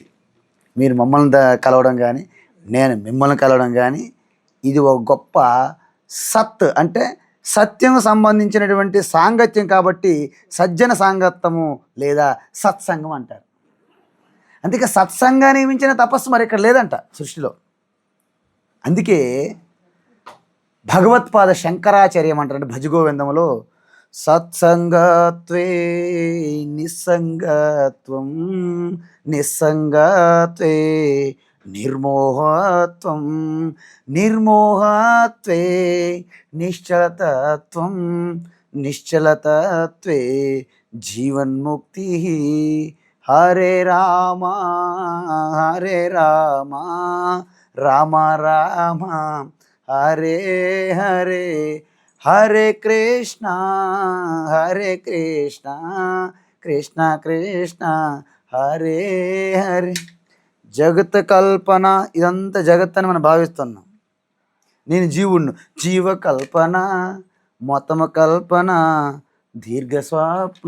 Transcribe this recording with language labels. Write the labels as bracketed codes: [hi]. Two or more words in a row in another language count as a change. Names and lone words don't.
[te] మీరు మమ్మల్ని కలవడం కానీ, నేను మిమ్మల్ని కలవడం కానీ, ఇది ఒక గొప్ప సత్ అంటే సత్యం సంబంధించినటువంటి సాంగత్యం. కాబట్టి సజ్జన సాంగత్యము లేదా సత్సంగం అంటారు. అందుకే సత్సంగానికి మించిన తపస్సు మరి ఇక్కడ లేదంట సృష్టిలో. అందుకే భగవత్పాద శంకరాచార్యం అంటారంటే భజగోవిందంలో [sa] సత్సంగత్వే నిస్సంగత్వం, నిస్సంగత్వే నిర్మోహత్వం, నిర్మోహత్వే నిశ్చలతత్వం, నిశ్చలతత్వే జీవన్ముక్తి. హరే రామ హరే రామ రామ రామ హరే హరే, హరే కృష్ణ కృష్ణ కృష్ణ హరే హరే. [te] జగత్ కల్పన, ఇదంతా జగత్ అని మనం భావిస్తున్నాం. నేను జీవుణ్ణి, జీవకల్పన మొత్తమ కల్పన దీర్ఘ స్వప్న.